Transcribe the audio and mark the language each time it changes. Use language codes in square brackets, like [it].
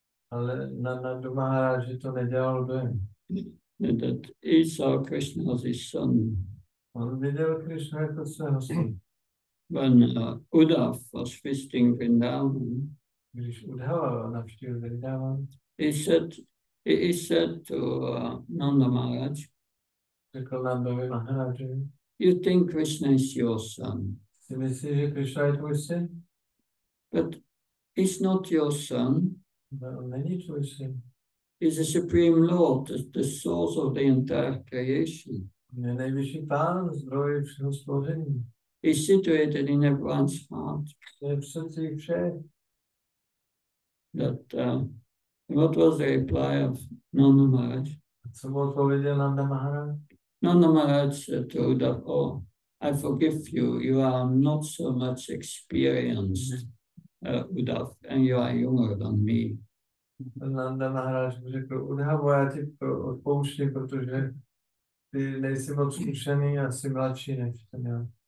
[cs] Ale na Maharaj to nedělalo dojem. [en] That he saw Krishna as his son. [cs] On viděl Krishna jako svého syna. [en] When Uddhav was visiting Vrindavan, [cs] Když Uddhava navštívil Vrindavan, [en] he said to Nanda Maharaj, [cs] řekl Nandovi Maharajovi, [en] you think Krishna is your son, [cs] si myslíš, že Krishna je tvůj syn? [en] but he's not your son. [cs] No, on není tvůj syn. [en] He's the Supreme Lord, the source of the entire creation. [cs] Je nejvyšší pán, zdroj všeho stvoření. [en] He's situated in everyone's heart. [cs] Je v srdcích všech. [en] What was the reply of Nanda Maharaj? [cs] Co mu odpověděl Nanda Maharaj? [en] Nanda Maharaj said to Uddhav, oh, I forgive you. You are not so much experienced, Uddhav, and you are younger than me. [cs] Nanda Maharaj řekl, Uddhavo, já ti odpouštím, protože ty nejsi moc zkušený a jsi mladší než jsem já.